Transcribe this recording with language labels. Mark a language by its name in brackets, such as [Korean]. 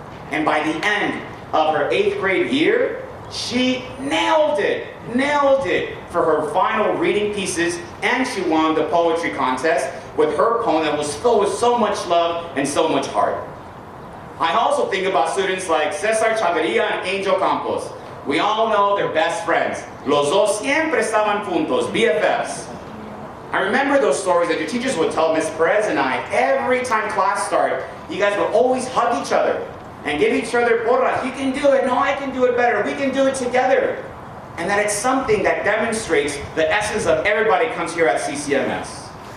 [English] And by the end of her 8th grade year, she nailed it for her final reading pieces, and she won the poetry contest with her poem that was filled with so much love and so much heart. I also think about students like Cesar Chavarria and Angel Campos. We all know they're best friends. [Spanish] Los dos siempre estaban juntos, BFFs. [English] I remember those stories that your teachers would tell Miss Perez and I every time class started. You guys would always hug each other and give each other porras. You can do it. No, I can do it better. We can do it together. And that it's something that demonstrates the essence of everybody comes here at CCMS.